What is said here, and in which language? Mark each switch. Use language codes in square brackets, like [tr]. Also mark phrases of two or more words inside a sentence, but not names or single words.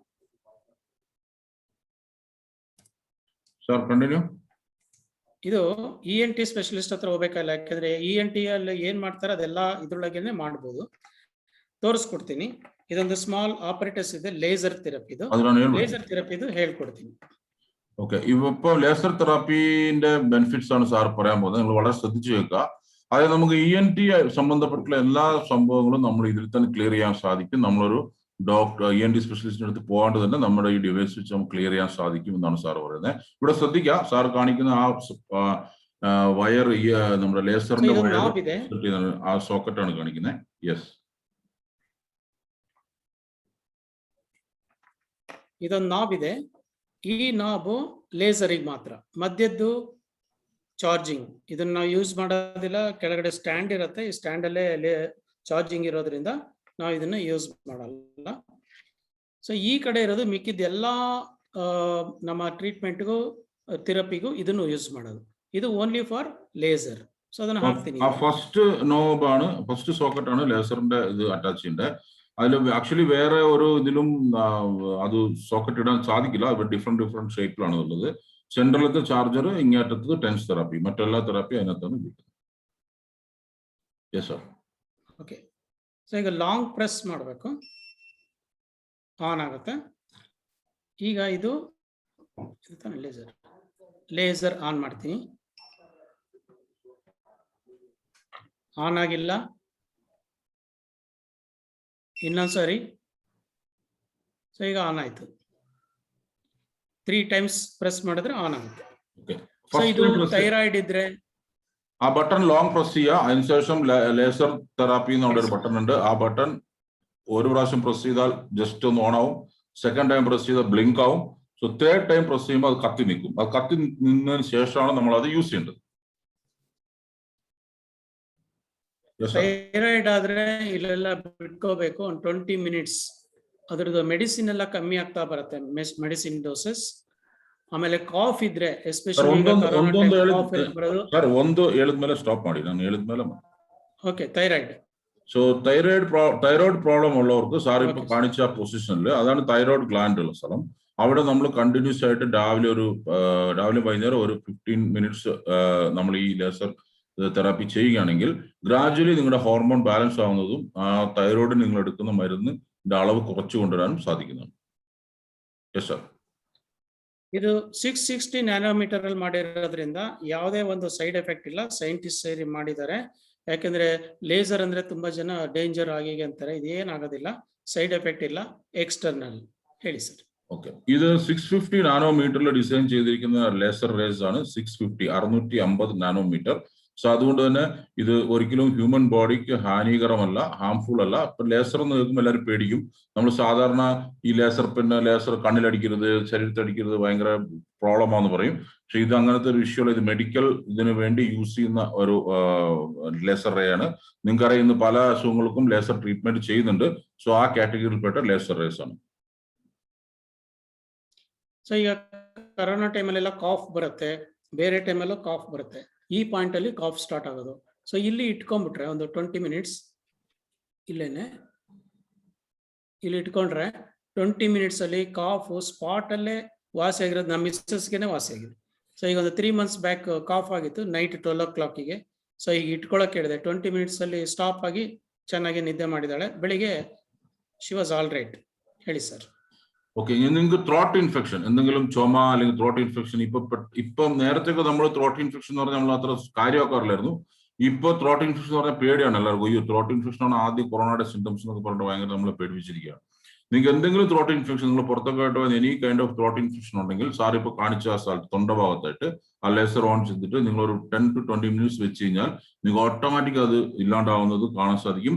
[en] Sir continue. [kn] ಇದು [en] ENT specialist [kn] ಹತ್ರ ಹೋಗ್ಬೇಕಾಗಿಲ್ಲ, ಯಾಕಂದ್ರೆ ENT ಅಲ್ಲಿ ಏನ್ ಮಾಡ್ತಾರೆ ಅದೆಲ್ಲ ಇದ್ರೊಳಗೇನೆ ಮಾಡ್ಬೋದು. ತೋರಿಸ್ಕೊಡ್ತೀನಿ. ಇದೊಂದು [en] small operators [kn] ಇದೆ, [en] laser therapyದು. laser therapyದು [kn] ಹೇಳ್ಕೊಡ್ತೀನಿ. [ml] ഓക്കെ, ഇപ്പൊ [en] laser therapyന്റെ benefits [ml] ആണ് സാർ പറയാൻ പോകുന്നത്. നിങ്ങൾ വളരെ ശ്രദ്ധിച്ചു കേൾക്കുക. അതായത് നമുക്ക് ENT സംബന്ധപ്പെട്ടുള്ള എല്ലാ സംഭവങ്ങളും നമ്മൾ ഇതിൽ തന്നെ ക്ലിയർ ചെയ്യാൻ സാധിക്കും. നമ്മളൊരു [en] doctor ENT specialistിന്റെ [ml] അടുത്ത് പോകാണ്ട് തന്നെ നമ്മുടെ ഈ ഡിവൈസ് വെച്ച് നമുക്ക് ക്ലിയർ ചെയ്യാൻ സാധിക്കും എന്നാണ് സാർ പറയുന്നത്. ഇവിടെ ശ്രദ്ധിക്കുക, സാർ കാണിക്കുന്ന ആ വയർ നമ്മുടെ ലേസറിന്റെ വയർ ആ സോക്കറ്റാണ് കാണിക്കുന്നത്. യെസ്, [kn] ಇದೊಂದು ನಾಬ್ ಇದೆ. ಈ ನಾಬು ಲೇಸರಿಗೆ ಮಾತ್ರ, ಮಧ್ಯದ್ದು ಚಾರ್ಜಿಂಗ್. ಇದನ್ನ ನಾವು ಯೂಸ್ ಮಾಡೋದಿಲ್ಲ, ಕೆಳಗಡೆ ಸ್ಟ್ಯಾಂಡ್ ಇರುತ್ತೆ. ಈ ಸ್ಟ್ಯಾಂಡ್ ಅಲ್ಲೇ ಚಾರ್ಜಿಂಗ್ ಇರೋದ್ರಿಂದ ನಾವು ಇದನ್ನ ಯೂಸ್ ಮಾಡಲ್ಲ. ಸೊ ಈ ಕಡೆ ಇರೋದು ಮಿಕ್ಕಿದ ಎಲ್ಲಾ ನಮ್ಮ ಟ್ರೀಟ್ಮೆಂಟ್ಗೂ ಥೆರಪಿಗೂ ಇದನ್ನು ಯೂಸ್ ಮಾಡೋದು. ಇದು [en] only for laser. [kn] ಸೊ ಅದನ್ನ ಹಾಕ್ತೀನಿ. [en] first knob [ml] ആണ്, [en] first socket [ml] ആണ് ലേസറിന്റെ ഇത് അറ്റാച്ച് ചെയ്യേണ്ടത്. അതിൽ ആക്ച്വലി വേറെ ഒരു ഇതിലും അത് സോക്കറ്റ് ഇടാൻ സാധിക്കില്ല. അവർ [en] different shapeിലാണ് [ml] ഉള്ളത്. സെൻട്രലത്തെ ചാർജർ, ഇങ്ങേറ്റത്ത് [en] TENS therapy, [ml] മറ്റെല്ലാ തെറാപ്പി അതിനകത്താണ് ഉപയോഗിക്കുന്നത്. [en] yes sir. [kn] ಓಕೆ, ಸೊ ಈಗ [en] long press [kn] ಮಾಡಬೇಕು, ಆನ್ ಆಗುತ್ತೆ. ಈಗ ಇದು [en] laser on [kn] ಮಾಡ್ತೀನಿ. ಆನ್ ಆಗಿಲ್ಲ, ಇನ್ನೊಂದ್ಸರಿ. ಸೊ ಈಗ ಆನ್ ಆಯ್ತು. 3 times ಪ್ರೆಸ್ ಮಾಡಿದ್ರೆ ಆನ್ ಆಗುತ್ತೆ. ಸೊ ಇದು ಥೈರಾಯ್ಡ್ ಇದ್ರೆ [ml] ആ ബട്ടൺ [en] long press [ml] ചെയ്യുക. അതിനുശേഷം [en] laser therapy [ml] എന്നുള്ള ഒരു ബട്ടൺ ഉണ്ട്. ആ ബട്ടൺ ഒരു പ്രാവശ്യം പ്രസ് ചെയ്താൽ ജസ്റ്റ് ഒന്ന് ഓൺ ആവും. [en] second time press [ml] ചെയ്താൽ ബ്ലിങ്ക് ആവും. [en] so third time press [ml] ചെയ്യുമ്പോൾ അത് കത്തി നിൽക്കും. അത് കത്തി നിന്നതിന് ശേഷമാണ് നമ്മൾ അത് യൂസ് ചെയ്യേണ്ടത്. [kn] ಥೈರಾಯ್ಡ್ ಆದ್ರೆ ಇಲ್ಲೆಲ್ಲ ಬಿಟ್ಕೋಬೇಕು. ಒಂದು 20 minutes ಅದ್ರದ್ದು ಮೆಡಿಸಿನ್ ಎಲ್ಲ ಕಮ್ಮಿ ಆಗ್ತಾ ಬರುತ್ತೆ, [en] medicine doses. [kn] ಆಮೇಲೆ ಕಾಫ್ ಇದ್ರೆ ಎಸ್ಪೆಷಲಿ ಒಂದು ಹೇಳಿದ್ಮೇಲೆ ಸ್ಟಾಪ್ ಮಾಡಿ, ನಾನು ಹೇಳಿದ್ಮೇಲೆ. [en] okay, thyroid. so thyroid problem [ml] ഉള്ളവർക്ക് സാർ ഇപ്പൊ കാണിച്ച പൊസിഷനിൽ അതാണ് [en] thyroid gland [ml] ഉള്ള സ്ഥലം. അവിടെ നമ്മൾ കണ്ടിന്യൂസ് ആയിട്ട് രാവിലെ വൈകുന്നേരം ഒരു 15 minutes നമ്മൾ ഈ [en] laser therapy [ml] ചെയ്യുകയാണെങ്കിൽ ഗ്രാജുവലി നിങ്ങളുടെ [en] hormone balance [ml] ആവുന്നതും ആ തൈറോയ്ഡ് നിങ്ങൾ എടുക്കുന്ന മരുന്നിന്റെ അളവ് കുറച്ചു കൊണ്ടുവരാനും സാധിക്കുന്നതാണ്. [en] yes sir. [kn] ಇದು 660 ನ್ಯಾನೋಮೀಟರ್ ಅಲ್ಲಿ ಮಾಡಿರೋದ್ರಿಂದ ಯಾವುದೇ ಒಂದು [en] side effect [kn] ಇಲ್ಲ. ಸೈಂಟಿಸ್ಟ್ ಸೇರಿ ಮಾಡಿದ್ದಾರೆ. ಯಾಕಂದ್ರೆ ಲೇಸರ್ ಅಂದ್ರೆ ತುಂಬಾ ಜನ ಡೇಂಜರ್ ಆಗಿ ಅಂತಾರೆ. ಇದೇನಾಗೋದಿಲ್ಲ, [en] side effect [kn] ಇಲ್ಲ, എക്സ്റ്റർണൽ. ಹೇಳಿ ಸರ್. [ml] ഓക്കെ, ഇത് 650 നാനോമീറ്ററിൽ ഡിസൈൻ ചെയ്തിരിക്കുന്ന [en] laser rays [ml] ആണ്. 650 നാനോമീറ്റർ. സോ അതുകൊണ്ട് തന്നെ ഇത് ഒരിക്കലും [en] human bodyക്ക് [ml] ഹാനികരമല്ല, ഹാംഫുൾ അല്ല. ഇപ്പൊ ലേസർ എന്ന് കേൾക്കുമ്പോൾ എല്ലാവരും പേടിക്കും. നമ്മൾ സാധാരണ ഈ ലേസർ കണ്ണിലടിക്കരുത്, ശരീരത്തടിക്കരുത്, ഭയങ്കര പ്രോബ്ലമാന്ന് പറയും. പക്ഷെ ഇത് അങ്ങനത്തെ ഒരു ഇഷ്യൂ അല്ല. ഇത് മെഡിക്കൽ ഇതിനു വേണ്ടി യൂസ് ചെയ്യുന്ന ഒരു [en] laser ray [ml] ആണ്. നിങ്ങൾക്കറിയാം, ഇന്ന് പല അസുഖങ്ങൾക്കും [en] laser treatment [ml] ചെയ്യുന്നുണ്ട്. സോ ആ കാറ്റഗറിയിൽപ്പെട്ട [en] laser rays [ml] ആണ്. [kn] ಸೊ ಈಗ [en] corona timeಲ್ಲೆಲ್ಲ [kn] ಕಾಫ್ ಬರುತ್ತೆ, ಬೇರೆ ಟೈಮಲ್ಲೂ ಕಾಫ್ ಬರುತ್ತೆ. ಈ ಪಾಯಿಂಟ್ ಅಲ್ಲಿ [en] cough start [kn] ಆಗೋದು. ಸೊ ಇಲ್ಲಿ ಇಟ್ಕೊಂಡ್ಬಿಟ್ರೆ ಒಂದು 20 minutes ಇಲ್ಲಿ ಇಟ್ಕೊಂಡ್ರೆ 20 minutes ಅಲ್ಲಿ [en] cough spot [kn] ಅಲ್ಲೇ ವಾಸಿ ಆಗಿರೋದು. ನಮ್ಮ ಮಿಸ್ಸಸ್ಗೆನೆ ವಾಸಿ ಆಗಿದೆ. ಸೊ ಈಗ ಒಂದು 3 [en] months back cough [kn] ಆಗಿತ್ತು [en] night 12 o'clock. [kn] ಸೊ ಈಗ ಇಟ್ಕೊಳಕ್ ಹೇಳಿದೆ. 20 minutes ಅಲ್ಲಿ ಸ್ಟಾಪ್ ಆಗಿ ಚೆನ್ನಾಗಿ ನಿದ್ದೆ ಮಾಡಿದಾಳೆ. [en] ಬೆಳಿಗ್ಗೆ she was all right. ಹೇಳಿ ಸರ್. [ml] ഓക്കെ, നിങ്ങൾക്ക് [en] throat infection, [ml] എന്തെങ്കിലും ചുമ അല്ലെങ്കിൽ [en] throat infection, [ml] ഇപ്പം നേരത്തെ നമ്മൾ [en] throat infection [ml] എന്ന് പറഞ്ഞാൽ നമ്മൾ അത്ര കാര്യമാക്കാറില്ലായിരുന്നു. ഇപ്പൊ [en] throat infection [ml] എന്ന് പറഞ്ഞാൽ പേടിയാണ് എല്ലാവർക്കും. ഈ [en] throat infection [ml] ആണ് ആദ്യം കൊറോണയുടെ സിംറ്റംസ് എന്നൊക്കെ പറഞ്ഞിട്ട് ഭയങ്കര നമ്മളെ പേടിപ്പിച്ചിരിക്കുകയാണ്. നിങ്ങൾക്ക് എന്തെങ്കിലും [en] throat infection, [ml] നിങ്ങൾ പുറത്തൊക്കെ ആയിട്ട് [en] any kind of throat infection [ml] ഉണ്ടെങ്കിൽ സാർ ഇപ്പൊ കാണിച്ച ആ സ്ഥലത്ത് തൊണ്ടഭാഗത്തായിട്ട് ആ ലേസർ ഓൺ ചെയ്തിട്ട് നിങ്ങൾ ഒരു [en] 10 to 20 minutes [ml] വെച്ച് കഴിഞ്ഞാൽ നിങ്ങൾക്ക് ഓട്ടോമാറ്റിക് അത് ഇല്ലാണ്ടാവുന്നത് കാണാൻ സാധിക്കും.